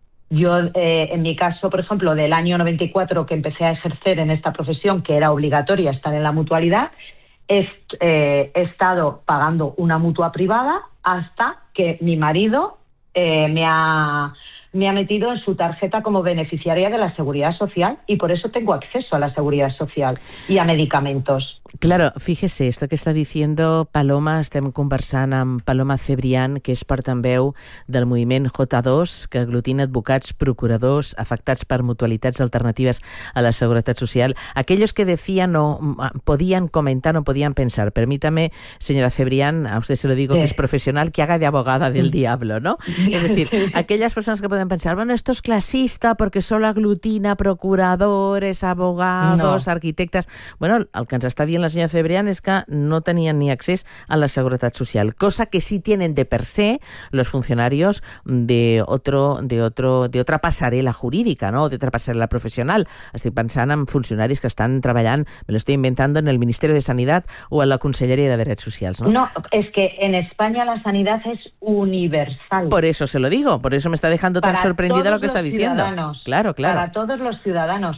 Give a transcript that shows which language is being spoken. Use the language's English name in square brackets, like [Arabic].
[Spanish] Yo, en mi caso, por ejemplo, del año 94 que empecé a ejercer en esta profesión, que era obligatoria estar en la mutualidad, he estado pagando una mutua privada hasta que mi marido me ha metido en su tarjeta como beneficiaria de la Seguridad Social, y por eso tengo acceso a la Seguridad Social y a medicamentos. [Catalan] Claro, fíjese, esto que està dient Paloma, estem conversant amb Paloma Cebrián, que és portaveu del moviment J2, que aglutina advocats, procuradors, afectats per mutualitats alternatives a la Seguretat Social. [Spanish] Aquellos que decían o podían comentar o podían pensar, permítame, señora Cebrián, a usted se lo digo, sí, que es profesional, que haga de abogada del diablo, ¿no? Es decir, aquellas personas que pueden pensar, bueno, esto es clasista porque solo aglutina procuradores, abogados, no, arquitectes... [Catalan] Bueno, el que ens està dient la senyora Cebrián és que no tenien ni accés a la Seguretat Social, [Spanish] cosa que sí tienen de per se los funcionarios de otra passarel·la [Catalan] jurídica, no? [Spanish] De otra passarel·la professional. [Catalan] Estic pensant en funcionaris que estan treballant, [Spanish] me lo estoy inventando, [Catalan] en el Ministerio de Sanidad o en la Conselleria de Drets Socials, no? [Spanish] No, es que en España la sanidad es universal. Por eso se lo digo, por eso me está dejando tan sorprendida lo que está diciendo. Claro, claro. Para todos los ciudadanos.